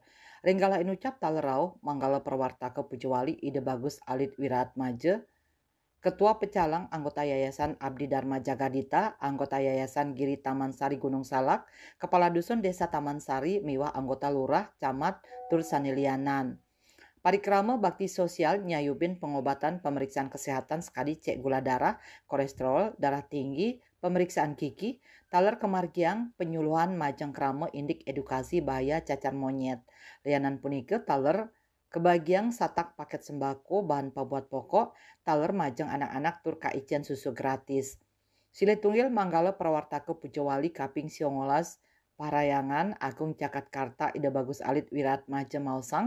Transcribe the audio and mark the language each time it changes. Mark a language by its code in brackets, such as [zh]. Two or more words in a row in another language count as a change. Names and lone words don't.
[ban] Ringgala inucap talerau manggala Prawartaka Pujawali ide bagus alit wirat maje Ketua Pecalang anggota Yayasan Abdi Dharma Jagadita, anggota Yayasan Giri Taman Sari Gunung Salak, Kepala Dusun Desa Taman Sari, miwah anggota Lurah, Camat, Tur Sanilianan. [id] Parikrama bakti sosial nyayubin pengobatan pemeriksaan kesehatan sekali cek gula darah, kolesterol, darah tinggi, pemeriksaan gigi, [ban] taler kemargiang penyuluhan majeng krama indik [id] edukasi bahaya cacar monyet. [ban] Lianan punike taler kebagian satak [id] paket sembako bahan pembuat pokok, [ban] taler majeng anak-anak tur kaician [id] susu gratis. [ban] Sile tunggil manggala Prawartaka Pujawali kaping 19 Parahyangan Agung Jagatkarta ide bagus alit wirat maje mausang.